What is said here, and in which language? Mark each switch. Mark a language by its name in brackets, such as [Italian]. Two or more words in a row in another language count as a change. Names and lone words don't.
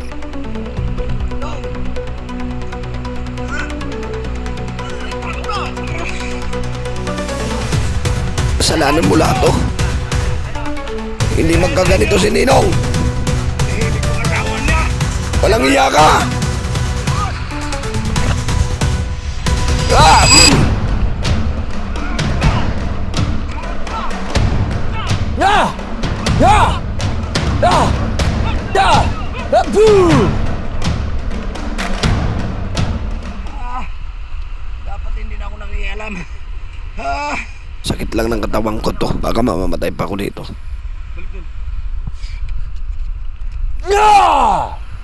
[Filipino] Kasalanan mo lahat to. Hindi magkaganito si Ninong. Walang iya ka! Ah! Ya! Ya! Ya! Ya! Boo! Dapat hindi na ako nangialam. Sakit lang ng katawan ko to. Baka mamamatay pa ako dito. Ya!